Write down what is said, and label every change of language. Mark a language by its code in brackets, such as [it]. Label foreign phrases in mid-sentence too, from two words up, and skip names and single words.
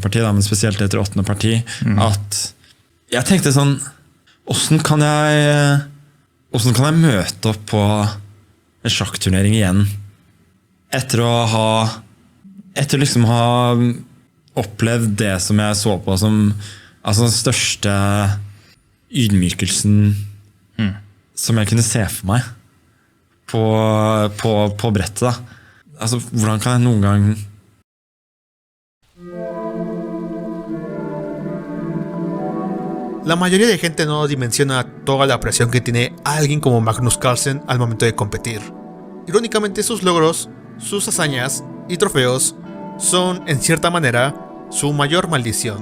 [no] parti, da, men spesielt etter 8. parti, at jeg tenkte sånn, hvordan kan jeg møte opp på en sjakkturnering igjen etter liksom ha opplevd det som jeg så på som altså den største ydmykelsen som jeg kunne se for meg på brettet da. Altså, hvordan kan jeg noen gang [es] La mayoría de gente no dimensiona toda la presión que tiene alguien como Magnus Carlsen al momento de competir. Irónicamente, sus logros, sus hazañas y trofeos son, en cierta manera, su mayor maldición.